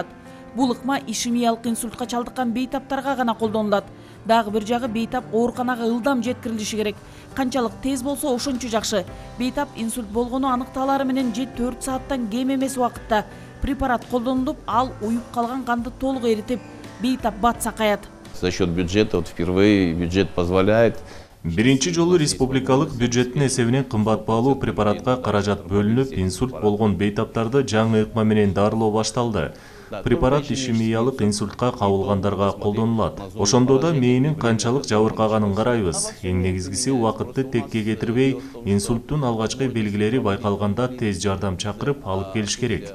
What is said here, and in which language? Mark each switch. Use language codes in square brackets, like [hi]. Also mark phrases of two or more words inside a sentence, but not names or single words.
[ky] Бул ыкма ишемиялык инсультка чалдыккан бейтаптарга гана колдонулат. Дагы бир жагы бейтап ооруканага ылдам жеткирилиши керек. Канчалык тез болсо ошончо жакшы. Бейтап инсульт болгону аныкталары менен 4 сааттан кем эмес убакытта препарат колдонулуп, ал уюп калган канды толук эритип, бейтап бат сакаят. [ru] За счет бюджета впервые бюджет позволяет. [ky] Биринчи жолу республикалык бюджеттин эсебинен кымбат баалуу препаратка каражат бөлүнүп, инсульт болгон бейтаптарды жаңы ыкма менен дарылоо башталды. Препарат ишемиялык инсультка кабылгандарга колдонулат. Ошондо да мээнин канчалык жабыркаганын карайбыз. Эң негизгиси убакытты текке кетирбей, инсульттун алгачкы белгилери байкалганда тез жардам чакырып алып келиш керек.